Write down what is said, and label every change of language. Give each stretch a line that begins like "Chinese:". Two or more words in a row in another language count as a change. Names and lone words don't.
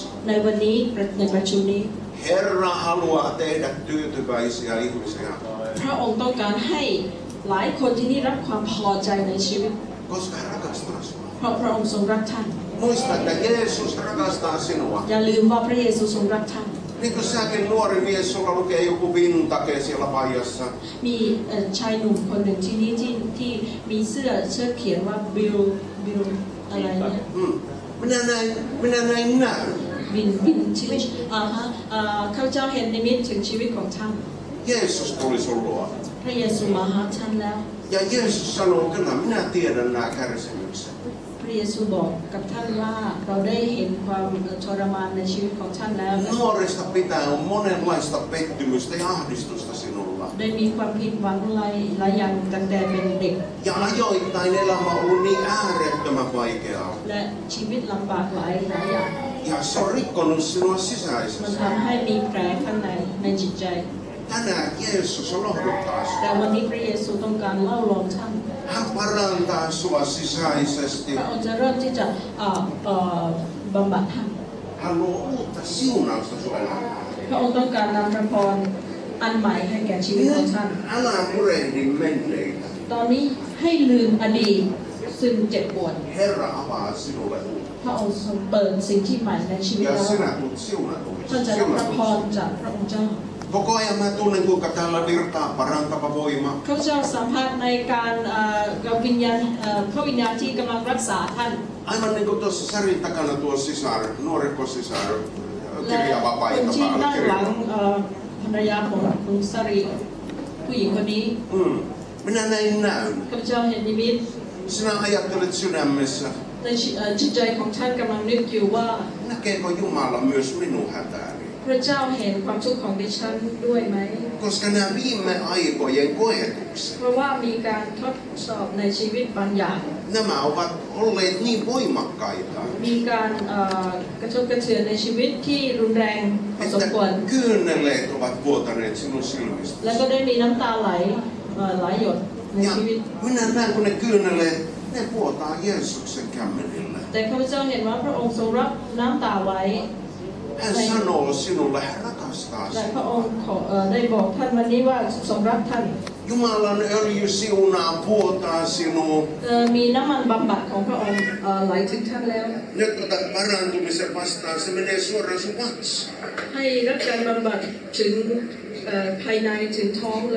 Thai: ในวันนี้ในประชุมนี้
Finnish: Herra haluaa tehdä tyytyväisiä ihmisiä,
Thai: พระองค์ต้องการให้หลายคนที่นี่รับความพอใจในชีวิต
Finnish: koska hän rakastaa sinua.
Thai: เพราะพระองค์ทรงรักท่าน
Finnish: Muista, että Jeesus rakastaa sinua.
Thai: อย่าลืมว่าพระเยซูทรงรักท่าน
Finnish: Niin kuin säkin nuori mies, sulla lukee joku vintake siellä pajassa.
Thai: มีชายหนุ่มคนหนึ่งที่นี่ที่มีเสื้อเขียนว่าบิลอะไรเนี่ย
Finnish: Minä näin näyn.
Thai: บินชีวิตข้าพเจ้าเห็นนิมิตถึงชีวิตของท่าน
Finnish: Jeesus tuli sun luo.
Thai: พระเยซูมาหาท่านแล้ว
Finnish: Ja Jeesus sanoo, kyllä minä tiedän nämä kärsimykset.
Thai: พระเยซูบอกกับท่านว่าเราได้เห็นความทรมานในชีวิตของท่านแล้ว
Finnish: Nuoresta pitää on monenlaista pettymystä ja ahdistusta sinulla.
Thai: ได้มีความผิดหวังหลายอย่างตั้งแต่เป็นเด็ก
Finnish: Ja ajoittain elämä on ollut niin äärettömän vaikeaa.
Thai: และชีวิตลำบากหลายอย่าง
Finnish: Ja se on rikkonut sinua
Thai: มัน
Finnish: sisäisesti.
Thai: ทำให้มีแผลข้างในจิตใจ
Finnish: Tänään Jeesus on lohduttaa
Thai: แต่
Finnish: sinua.
Thai: วันนี้พระเยซูต้องการเล่าลองท่าน
Finnish: Hän parantaa sua sisäisesti.
Thai: พระองค์จะเริ่มที่จะบำบัดท่าน
Finnish: Hän luo uutta siunausta sun elämään.
Thai: พระองค์ต้องการนำพระพรอันใหม่ให้แก่ชีวิตของ
Finnish: Nyt
Thai: ท่าน
Finnish: älä murehdi menneitä.
Thai: ตอนนี้ให้ลืมอดีตซึ่งเจ็บปวด
Finnish: Herra avaa sinulle uutta.
Thai: พระองค์ทรงเปิดสิ่งที่ใหม่ในชีวิต
Finnish: Ja
Thai: เรา
Finnish: sinä tulet siunatuksi.
Thai: ท่านจะรับพระพรจากพระองค์เจ้า
Finnish: Koko ajan mä tunnen, kuinka täällä virtaa parantava voima.
Thai: ข้าพเจ้าสัมผัสในการวิญญาณพระวิญญาณที่กำลังรักษาท่าน
Finnish: Aivan niin kuin tuossa Sarin takana tuo sisar, nuorekko sisar,
Thai: และ
Finnish: kirjava
Thai: คน
Finnish: paita
Thai: ที่
Finnish: päällä
Thai: ด้านหลัง
Finnish: kirjava.
Thai: ภรรยาของคุณสรีผู้หญิงคนนี้
Finnish: Minä näin näyn.
Thai: ข้าพเจ้าเห็นนิมิต
Finnish: Sinä ajattelet sydämessä,
Thai: ในจิตใจของท่านกำลังนึกอยู่ว่า
Finnish: näkeekö Jumala myös minun hätääni?
Thai: พระเจ้าเห็นความทุกข์ของดิฉันด้วยไหม
Finnish: Koska nämä viime aikojen koetukset,
Thai: เพราะว่ามีการทดสอบในชีวิตบางอย่าง
Finnish: nämä ovat olleet niin voimakkaita,
Thai: มีการกระทบกระเทือนในชีวิตที่รุนแรงพอสม
Finnish: että
Thai: ควร
Finnish: kyyneleet ovat vuotaneet sinun silmistä.
Thai: แล้วก็ได้มีน้ำตาไหลหลายหยดใน
Finnish: Ja
Thai: ชีวิต
Finnish: minä näen, kun ne kyyneleet, ne vuotaa Jeesuksen kämmenille.
Thai: แต่ข้าพเจ้าเห็นว่าพระองค์ทรงรับน้ำตาไว้
Finnish: Hän sanoo sinulle, hän rakastaa
Thai: และ
Finnish: sinua.
Thai: พระองค์ได้บอกท่านวันนี้ว่าทรงรักท่าน
Finnish: Jumalan öljy siunaa, vuotaa sinuun.
Thai: มีน้ำมันบำบัดของพระองค์ไหลถึงท่านแล้ว
Finnish: Nyt otat parantumisen vastaan, se menee suoraan sun vatsaan.
Thai: ให้รับการบำบัดถึงภายในถึงท้องเลย